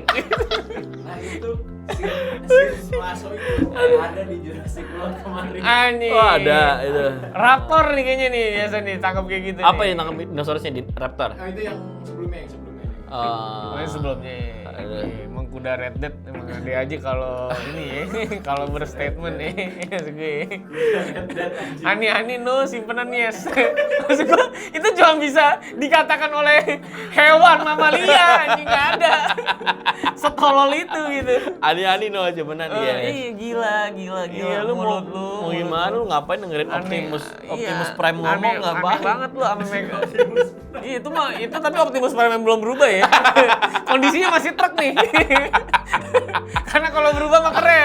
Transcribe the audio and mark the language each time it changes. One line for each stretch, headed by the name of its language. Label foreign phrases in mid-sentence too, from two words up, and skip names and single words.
Indonesian: Nah itu si Lasso itu ada di Jurassic World kemarin. Anjing. Oh ada itu. Raptor nih kayaknya nih biasa nih tangkap kayak gitu. Apa nih. yang nangkep dinosaurusnya di Raptor? Nah itu yang sebelumnya nih. Oh, yang sebelumnya. Ada. Emang kuda Red Dead emang ada aja kalau ini ya. Kalau berstatement nih. Maksud gue. Ani-ani no, simpenan yes. Maksud gue itu cuma bisa dikatakan oleh hewan mamalia, anjing nggak ada. Setolol itu gitu. Ani-ani no aja benar ya. Iya gila. Iya lu mau gimana lu ngapain dengerin Optimus Prime ngomong ngapain? Aneh banget lu sama Mega. Iya itu tapi Optimus Prime yang belum berubah ya. Kondisinya masih truk nih. Karena kalau berubah mah keren.